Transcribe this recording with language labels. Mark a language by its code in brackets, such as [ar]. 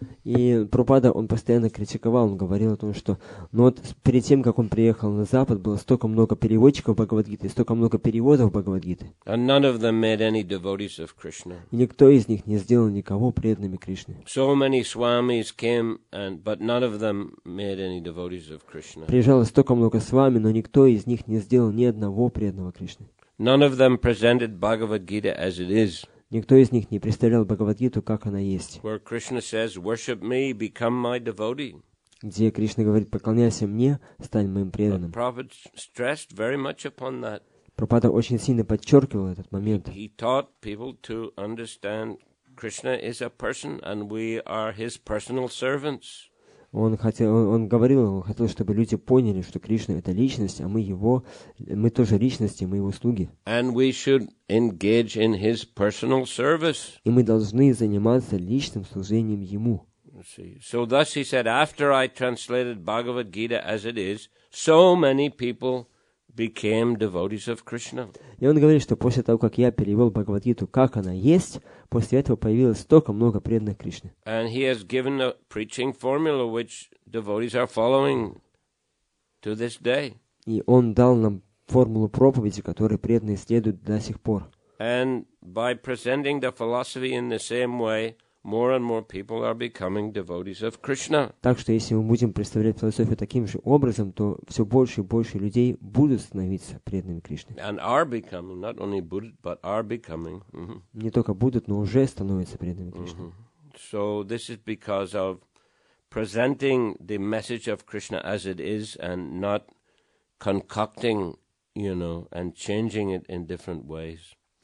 [ru] И Прабхупада, он постоянно критиковал, он говорил о том, что ну вот перед тем, как он приехал на Запад, было столько много переводчиков Бхагавад-гиты, столько много переводов Бхагавад-гиты. [en] And none of them made any devotees of Krishna. [ru] И никто из них не сделал никого преданными Кришне. [en] So many swamis came, but none of them made any devotees of Krishna. [ru] Приезжало столько много свами, но никто из них не сделал ни одного преданного Кришне. [en] None of them presented Bhagavad Gita as it is. [ru] Никто из них не представлял Бхагавад-гиту, как она есть. [en] Where Krishna says, worship me, become my devotee. [ru] Где Кришна говорит, поклоняйся мне, стань моим преданным. [en] Prabhupada stressed very much upon that. [ru] Прабхупада очень сильно подчеркивал этот момент. [en] He taught people to understand Krishna is a person and we are his personal servants. [ru] Он хотел, чтобы люди поняли, что Кришна — это личность, а мы тоже личности, мы его слуги. [en] And we should engage in his personal service. [ru] И мы должны заниматься личным служением ему. [en] So thus he said, after I translated Bhagavad Gita as it is, so many people became devotees of Krishna. [ru] И он говорит, что после того, как я перевел Бхагавад-гиту, как она есть, после этого появилось столько много преданных Кришны. [en] And he has given a preaching formula which devotees are following to this day. [ru] И он дал нам формулу проповеди, которой преданные следуют до сих пор. [en] And by presenting the philosophy in the same way, more and more people are becoming devotees of Krishna. [ru] Так что если мы будем представлять философию таким же образом, то все больше и больше людей будут становиться преданными Кришне. [en] And are becoming, not only Buddha, but are becoming. [ru] Не только будут, но уже становятся преданными Кришне. [en] So this is because of presenting the message of Krishna as it is and not concocting, and changing it in different ways.